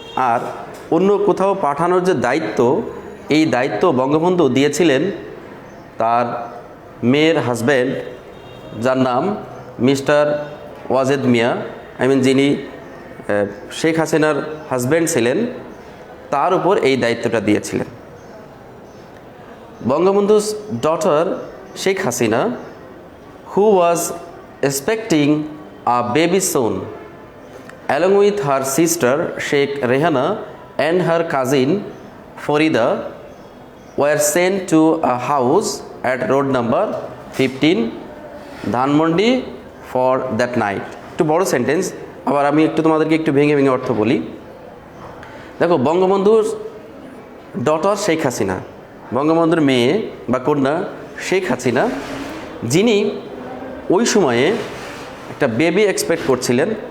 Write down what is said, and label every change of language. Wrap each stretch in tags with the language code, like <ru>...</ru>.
<bn>আর অন্য কোথাও পাঠানোর যে দায়িত্ব, এই দায়িত্ব বঙ্গবন্ধু দিয়েছিলেন তার মেয়ের হাজব্যান্ড, যার নাম মিস্টার ওয়াজেদ মিয়া, যিনি শেখ হাসিনার হাজব্যান্ড ছিলেন, তার উপর এই দায়িত্বটা দিয়েছিলেন।</bn> <en>Bangabandhu's daughter Sheikh Hasina, who was expecting a baby soon, along with her sister Sheikh Rehana and her cousin Farida, were sent to a house at road number 15 Dhanmondi for that night.</en> <bn>একটু বড় সেন্টেন্স, আবার আমি একটু তোমাদেরকে একটু ভেঙে ভেঙে অর্থ বলি। দেখো, বঙ্গবন্ধুর ডটার শেখ হাসিনা, বঙ্গবন্ধুর মেয়ে বা কন্যা শেখ হাসিনা, যিনি ওই সময়ে একটা বেবি এক্সপেক্ট করছিলেন।</bn>